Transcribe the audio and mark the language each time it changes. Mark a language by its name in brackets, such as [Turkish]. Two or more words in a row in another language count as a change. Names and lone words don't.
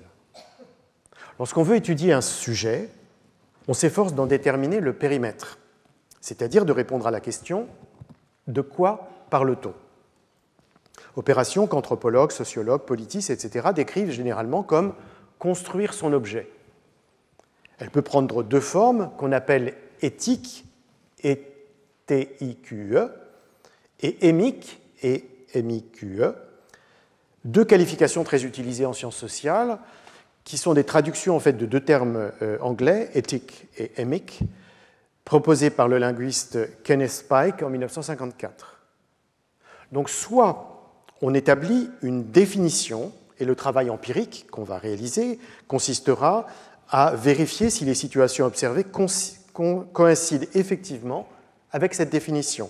[French] Lorsqu'on veut étudier un sujet, on s'efforce d'en déterminer le périmètre, c'est-à-dire de répondre à la question « De quoi parle-t-on » Opération qu'anthropologues, sociologues, politistes, etc. décrivent généralement comme construire son objet. Elle peut prendre 2 formes qu'on appelle éthique, E-T-I-Q-E, et émique, E-M-I-Q-E, 2 qualifications très utilisées en sciences sociales, qui sont des traductions en fait de 2 termes anglais, éthique et émique, proposés par le linguiste Kenneth Spike en 1954. Donc soit on établit une définition, et le travail empirique qu'on va réaliser consistera à vérifier si les situations observées coïncident effectivement avec cette définition.